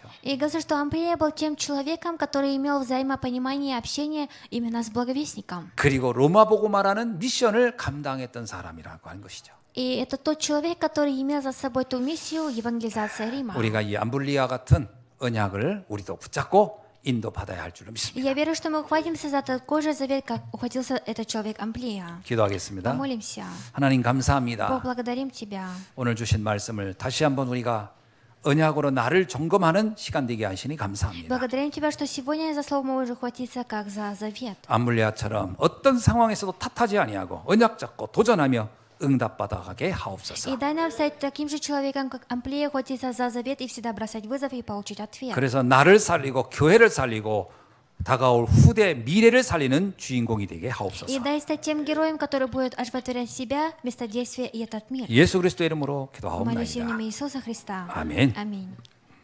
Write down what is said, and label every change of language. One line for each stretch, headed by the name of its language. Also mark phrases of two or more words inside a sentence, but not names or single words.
Russian: И говорится, что Амплия был тем человеком, который имел взаимопонимание и общение именно с благовестником.
Korean: 그리고 로마 복음화라는 미션을 감당했던 사람이라고 하는 것이죠.
Russian: И это тот человек, который имел за собой ту миссию евангелизации Рима.
Korean: 우리가 이 암블리아 같은 언약을 우리도 붙잡고 인도받아야 할 줄로
Russian: И
Korean: 믿습니다.
Russian: я верю, что мы ухватимся за такой же завет, как ухватился этот человек Амплия.
Korean: 기도하겠습니다.
Russian: Помолимся.
Korean: 하나님
Russian: Бог,
Korean: 감사합니다.
Russian: благодарим Тебя.
Korean: 오늘 주신 말씀을 다시 한번 우리가 언약으로 나를 점검하는 시간 되게 하시니 감사합니다.
Russian: Благодарим Тебя, что сегодня за слово можешь ухватиться, как за завет.
Korean: 암물레아처럼 어떤 상황에서도 탓하지 아니하고 언약 잡고 도전하며 응답받아가게
Russian: И
Korean: 하옵소서.
Russian: дай нам стать таким же человеком, как Амплия, ухватиться за завет и всегда бросать вызов и получить ответ.
Korean: 그래서 나를 살리고 교회를 살리고 다가올 후대 미래를 살리는 주인공이 되게
Russian: И
Korean: 하옵소서.
Russian: дай стать тем героем, который будет оживотворять себя, место действия и этот мир.
Korean: 예수 그리스도의 이름으로
Russian: Молюсь в
Korean: 기도하옵나이다.
Russian: имя Иисуса Христа.
Korean: 아멘.
Russian: Аминь.